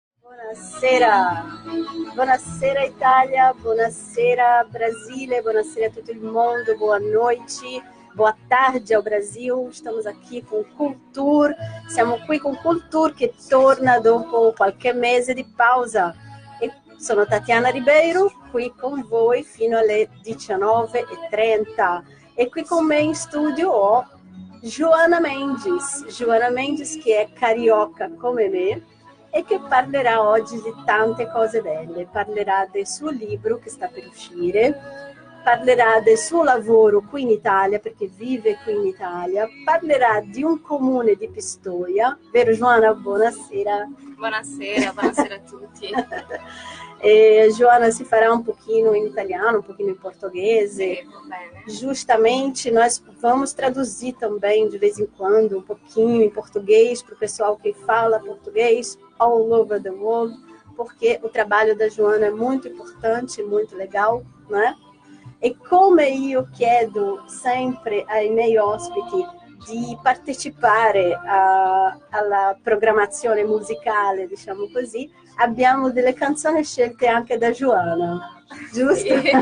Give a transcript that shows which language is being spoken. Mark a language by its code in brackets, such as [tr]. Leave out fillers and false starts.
[it] Buonasera, buonasera Itália, buonasera Brasília, [pt] buonasera a todo mundo, boa noite, boa tarde ao Brasil. Estamos aqui com Culture, [it] siamo qui con Culture che torna dopo qualche mese di pausa. E sono Tatiana Ribeiro, qui con voi fino alle 19h30. E qui con me in studio ho Joana Mendes che è carioca come me e che parlerà oggi di tante cose belle. Parlerà del suo libro che sta per uscire, parlerà del suo lavoro qui in Italia, perché vive qui in Italia, parlerà di un comune di Pistoia, vero Joana? Buonasera. Buonasera, buonasera a tutti. [pt] E Joana si fará um pouquinho em italiano, um pouquinho em português. Justamente, nós vamos traduzir também, de vez em quando, um pouquinho em português para o pessoal que fala português [en] all over the world, [pt] porque o trabalho da Joana é muito importante, muito legal, não é? [it] E come io chiedo sempre ai miei ospiti di partecipare alla programmazione musicale, diciamo così, abbiamo delle canzoni scelte anche da Joana, giusto?